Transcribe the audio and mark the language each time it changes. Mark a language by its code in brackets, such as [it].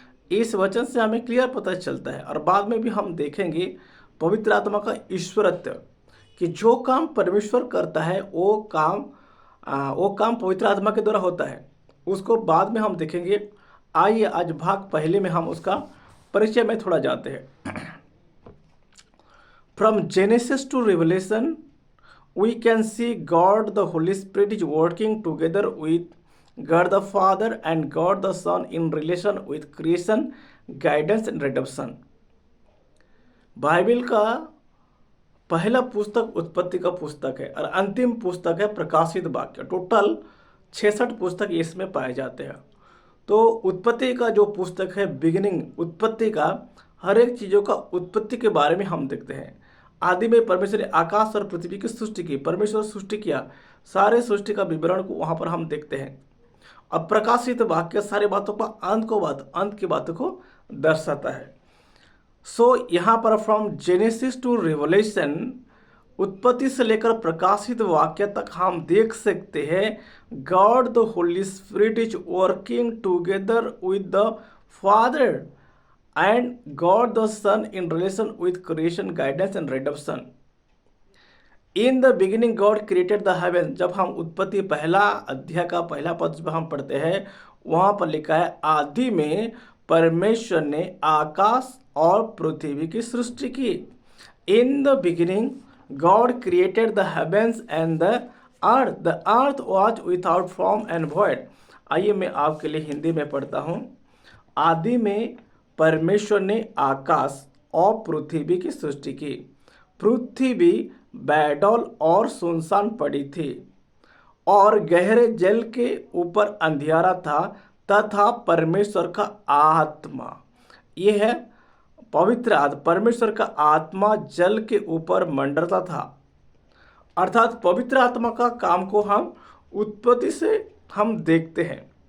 [hi] इस वचन से हमें क्लियर पता चलता है, और बाद में भी हम देखेंगे पवित्र आत्मा का ईश्वरत्व, कि जो काम परमेश्वर करता है वो काम पवित्र आत्मा के द्वारा होता है। उसको बाद में हम देखेंगे। आइए आज भाग पहले में हम उसका परिचय में थोड़ा जाते हैं। [en] From Genesis to Revelation we can see God the Holy Spirit is working together with God the Father and God the Son in relation with creation, guidance and redemption। [hi] Bible का पहला पुस्तक उत्पत्ति का पुस्तक है और अंतिम पुस्तक है प्रकाशित वाक्य। टोटल 66 पुस्तक इसमें पाए जाते हैं। तो उत्पत्ति का जो पुस्तक है, बिगिनिंग, उत्पत्ति का हर एक चीज़ों का उत्पत्ति के बारे में हम देखते हैं। आदि में परमेश्वर ने आकाश और पृथ्वी की सृष्टि की, परमेश्वर सृष्टि किया, सारे सृष्टि का विवरण को वहाँ पर हम देखते हैं। अब प्रकाशित वाक्य सारे बातों का अंत की बातों को दर्शाता है। सो यहाँ पर [en] from Genesis to Revelation, [hi] उत्पत्ति से लेकर प्रकाशित वाक्य तक हम देख सकते हैं [en] God the Holy Spirit is working together with the Father and God the Son in relation with creation, guidance and redemption। In the beginning God created the heaven। [hi] जब हम उत्पत्ति पहला अध्याय का पहला पद जब हम पढ़ते हैं, वहाँ पर लिखा है आदि में परमेश्वर ने आकाश और पृथ्वी की सृष्टि की। [en] In the beginning God created the heavens and the earth। The earth was without form and void। [hi] आइए मैं आपके लिए हिंदी में पढ़ता हूँ। आदि में परमेश्वर ने आकाश और पृथ्वी की सृष्टि की। पृथ्वी बैडौल और सुनसान पड़ी थी और गहरे जल के ऊपर अंधियारा था तथा परमेश्वर का आत्मा, यह है पवित्र आत्मा, परमेश्वर का आत्मा जल के ऊपर मंडरता था। अर्थात पवित्र आत्मा का काम को हम उत्पत्ति से हम देखते हैं।